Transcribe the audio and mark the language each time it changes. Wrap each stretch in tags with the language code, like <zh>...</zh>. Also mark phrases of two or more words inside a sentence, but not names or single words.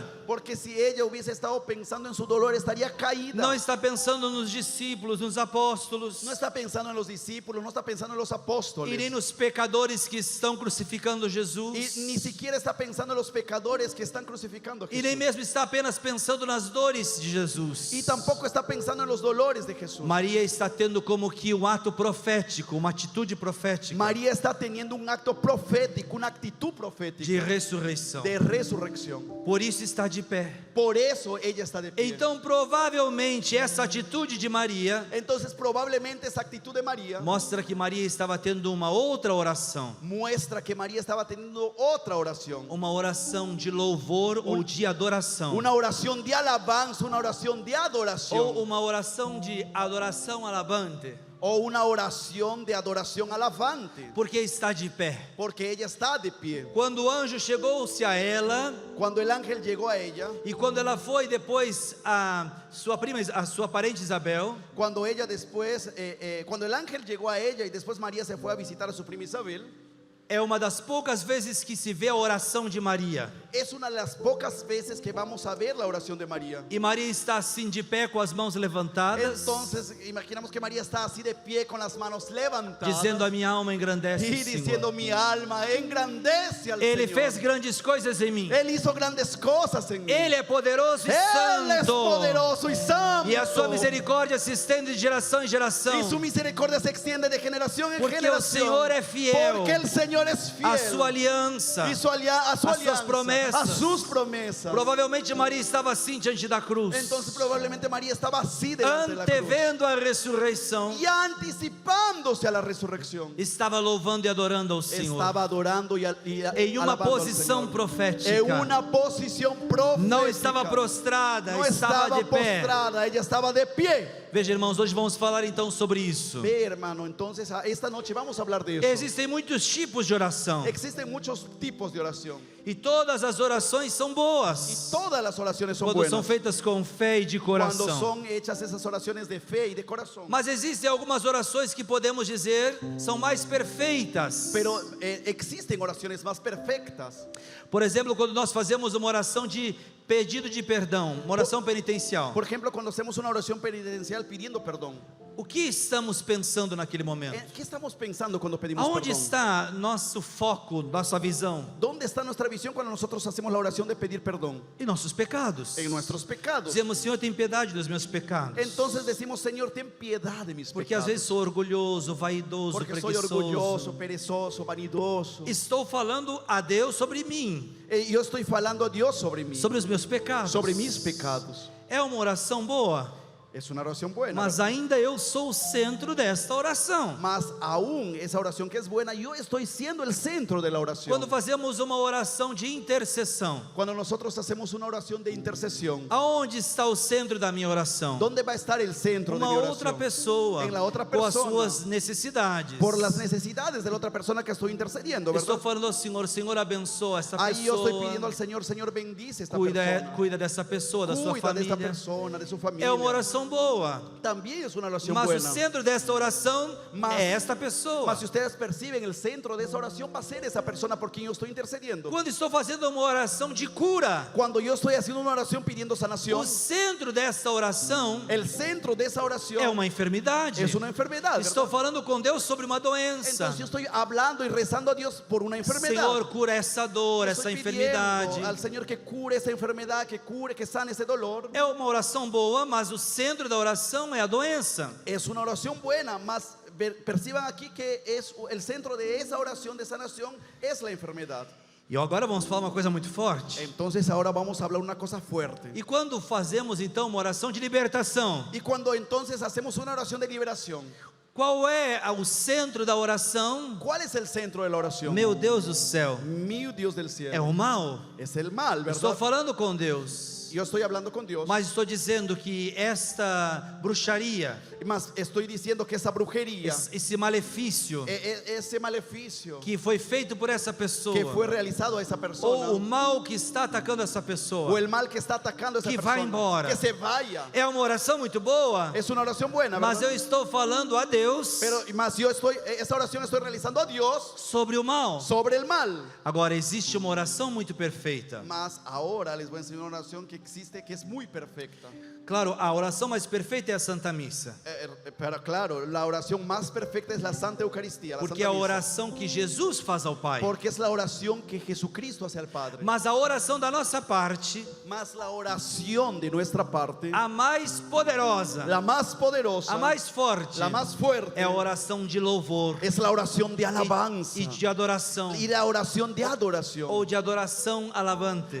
<es>Porque si ella hubiese estado pensando en su dolor, estaría caída.</es> <pt>Não está pensando nos discípulos, nos apóstolos,</pt> <es>No está pensando en los discípulos, no está pensando en los apóstoles.</es> <pt>e nem nos pecadores que estão crucificando Jesus,</pt> <es>Y ni siquiera está pensando en los pecadores que están crucificando a</es> <pt>e nem</pt> <es>Jesús.</es> <pt>mesmo está apenas pensando nas dores de Jesus.</pt> <es>Y tampoco está pensando en los dolores de Jesús.</es> <pt>Maria está tendo como que um ato profético, uma atitude profética</pt> <es>María está teniendo un acto profético, una actitud profética</es> <pt>de ressurreição.</pt> <es>de resurrección.</es> <pt>Por isso está de pé.</pt> <es>Por eso ella está de pie.</es> <pt>Então, provavelmente, essa atitude de Maria</pt> <es>Entonces probablemente esa actitud de María</es> <pt>mostra que Maria estava tendo uma outra oração,</pt> <es>muestra que María estaba teniendo otra oración.</es> <pt>uma oração de louvor ou de adoração,</pt> <es>Una oración de alabanza, una oración de adoración.</es> <pt>ou uma oração de adoração alabante,</pt> <es>O una oración de adoración alabante.</es> <pt>porque está de pé.</pt> <es>Porque ella está de pie.</es> <pt>Quando o anjo chegou-se a ela,</pt> <es>Cuando el ángel llegó a ella,</es> <pt>e quando ela foi depois a sua prima, a sua parente Isabel,</pt> <es>cuando ella después, cuando el ángel llegó a ella y después María se fue a visitar a su prima Isabel,</es> <pt>é uma das poucas vezes que se vê a oração de Maria.</pt> <es>es una de las pocas veces que vamos a ver la oración de María.</es> <pt>E Maria está assim de pé com as mãos levantadas,</pt> <es>Entonces imaginamos que María está así de pie con las manos levantadas</es> <pt>dizendo: a minha alma engrandece</pt> <es>y</es> <pt>o</pt> <es>diciendo:</es> <pt>Senhor.</pt> <es>mi alma engrandece al</es> <pt>Ele</pt> <es>Señor.</es> <pt>fez grandes coisas em mim.</pt> <es>Él hizo grandes cosas en mí.</es> <pt>Ele é poderoso e</pt> <es>Él es</es> <pt>santo.</pt> <es>poderoso y santo.</es> <pt>E a sua misericórdia se estende de geração em geração.</pt> <es>Y su misericordia se extiende de generación en</es> <pt>Porque o</pt> <es>generación.</es> <pt>Senhor é fiel.</pt> <es>Porque el Señor Señor es fiel.</es> <pt>a sua aliança,</pt> <es>Y a su</es> <pt>as suas</pt> <es>alianza,</es> <pt>promessas.</pt> <es>a sus promesas.</es> <pt>Provavelmente Maria estava assim diante da cruz,</pt> <es>Entonces probablemente María estaba así delante de la cruz,</es> <pt>antevendo a ressurreição,</pt> <es>ya anticipándose a la resurrección.</es> <pt>estava louvando e adorando ao Senhor,</pt> <es>Estaba adorando y</es> <pt>em uma</pt> <es>alabando al</es> <pt>posição</pt> <es>Señor.</es> <pt>profética.</pt> <es>En una posición profética.</es> <pt>Não estava prostrada,</pt> <es>No</es> <pt>estava</pt> <es>estaba</es> <pt>de pé.</pt> <es>postrada, ella estaba de pie.</es> <pt>Veja, irmãos, hoje vamos falar então sobre isso.</pt> <es>Ve, hermano, entonces esta noche vamos a hablar de eso.</es> <pt>Existem muitos tipos de oração,</pt> <es>Existen muchos tipos de oración</es> <pt>e todas as orações são</pt> <es>y</es> <pt>boas</pt> <es>todas las oraciones son</es> <pt>quando são</pt> <es>buenas</es> <pt>feitas com fé e de</pt> <es>cuando</es> <pt>coração.</pt> <es>son hechas esas oraciones de fe y de corazón.</es> <pt>Mas existem algumas orações que podemos dizer são mais perfeitas.</pt> <es>Pero existen oraciones más perfectas.</es> <pt>Por exemplo, quando nós fazemos uma oração de pedido de perdão, uma oração penitencial.</pt> <es>Por ejemplo, cuando hacemos una oración penitencial pidiendo perdón.</es> <pt>O que estamos pensando naquele momento?</pt> <es>¿Qué estamos pensando cuando pedimos</es> <pt>Aonde</pt> <es>perdón?</es> <pt>está nosso foco, nossa visão?</pt> <es>¿Dónde está nuestra visión cuando nosotros hacemos la oración de pedir perdón?</es> <pt>Em nossos pecados.</pt> <es>En nuestros pecados.</es> <pt>Dizemos, Senhor, tem piedade dos meus pecados.</pt> <es>Entonces decimos, Señor, ten piedad de mis</es> <pt>Porque às</pt> <es>pecados.</es> <pt>vezes sou orgulhoso, vaidoso,</pt> <es>Porque soy</es> <pt>preguiçoso.</pt> <es>orgulloso, perezoso, vanidoso.</es> <pt>Estou falando a Deus sobre mim,</pt> <es>Yo estoy falando a Dios sobre mí,</es> <pt>sobre os meus pecados.</pt> <es>sobre mis pecados.</es> <pt>É uma oração boa,</pt> <es>Es una oración buena.</es> <pt>mas ainda eu sou o centro desta oração.</pt> <es>Mas aún esa oración que es buena, yo estoy siendo el centro de la oración.</es> <pt>Quando fazemos uma oração de intercessão,</pt> <es>Cuando nosotros hacemos una oración de intercesión,</es> <pt>aonde está o centro da minha oração?</pt> <es>¿dónde va a estar el centro de</es> <pt>Uma</pt> <es>mi</es> <pt>outra</pt> <es>oración?</es> <pt>pessoa,</pt> <es>En la otra</es> <pt>com as</pt> <es>persona.</es> <pt>suas necessidades.</pt> <es>Por las necesidades de la otra persona que estoy intercediendo,</es> <pt>Estou</pt> <es>¿verdad?</es> <pt>falando ao Senhor, Senhor, abençoa essa</pt> <es>Ahí yo estoy pidiendo</es> <pt>pessoa,</pt> <es>al Señor, Señor, bendice esta</es> <pt>cuida</pt> <es>persona.</es> <pt>dessa pessoa, da sua</pt> <es>Cuida de esta</es> <pt>família.</pt> <es>persona, de su familia.</es> <pt>É uma oração boa,</pt> <es>También es una oración</es> <pt>mas o</pt> <es>buena.</es> <pt>centro desta oração</pt> <es>Mas-</es> <pt>é esta pessoa.</pt> <es>Mas si ustedes perciben, el centro de esa oración va a ser esa persona por quien yo estoy intercediendo.</es> <pt>Quando estou fazendo uma oração de cura,</pt> <es>Cuando yo estoy haciendo una oración pidiendo sanación,</es> <pt>o centro desta oração</pt> <es>el centro de esa oración</es> <pt>é uma enfermidade.</pt> <es>es una enfermedad,</es> <pt>Estou</pt> <es>¿verdad?</es> <pt>falando com Deus sobre uma doença.</pt> <es>Entonces yo estoy hablando y rezando a Dios por una enfermedad.</es> <pt>Senhor, cura essa dor, essa</pt> <es>Estoy</es> <pt>enfermidade.</pt> <es>pidiendo al Señor que cure esa enfermedad, que cure, que sane ese dolor.</es> <pt>É uma oração boa, mas o centro da oração é a doença.</pt> <es>Es una oración buena, mas perciban aquí que es el centro de esa oración de sanación es la enfermedad.</es> <pt>E agora vamos falar uma coisa muito forte.</pt> <es>Entonces ahora vamos a hablar una cosa fuerte.</es> <pt>E quando fazemos então uma oração de libertação,</pt> <es>Y cuando entonces hacemos una oración de liberación,</es> <pt>qual é o centro da oração?</pt> <es>¿cuál es el centro de la oración?</es> <pt>Meu Deus do céu,</pt> <es>Mi Dios del cielo.</es> <pt>é o mal.</pt> <es>Es el mal,</es> <pt>Estou</pt> <es>¿verdad?</es> <pt>falando com Deus,</pt> <es>Yo estoy hablando con Dios,</es> <pt>mas estou dizendo que esta bruxaria,</pt> <es>mas estoy diciendo que esa brujería,</es> <pt>esse malefício</pt> <es>ese maleficio</es> <pt>que foi feito por essa pessoa,</pt> <es>que fue realizado a esa</es> <pt>ou o</pt> <es>persona,</es> <pt>mal que está atacando essa</pt> <es>o</es> <pt>pessoa,</pt> <es>el mal que está atacando a esa</es> <pt>que vai</pt> <es>persona,</es> <pt>embora.</pt> <es>que se vaya.</es> <pt>é uma oração muito boa,</pt> <es>Es una oración buena,</es> <pt>mas</pt> <es>¿verdad?</es> <pt>eu estou falando a Deus</pt> <es>Mas yo esa oración estoy realizando a Dios</es> <pt>sobre o mal.</pt> <es>sobre el mal.</es> <pt>Agora, existe uma oração muito perfeita.</pt> <es>Mas ahora les voy a enseñar una oración que existe, que es muy perfecta.</es> <pt>Claro, a oração mais perfeita é a Santa Missa,</pt> <es>Pero claro, la oración más perfecta es la Santa Eucaristía, la</es> <pt>porque é</pt> <es>Santa</es> <pt>a</pt> <es>Misa.</es> <pt>oração que Jesus faz ao Pai.</pt> <es>Porque es la oración que Jesucristo hace al Padre.</es> <pt>Mas a oração da nossa parte,</pt> <es>Más la oración de nuestra parte,</es> <pt>a mais poderosa,</pt> <es>la más poderosa,</es> <pt>a mais forte,</pt> <es>la más fuerte,</es> <pt>é a oração de louvor</pt> <es>es la oración de alabanza</es> <pt>e de adoração,</pt> <es>y la oración de adoración,</es> <pt>ou de adoração alavante.</pt>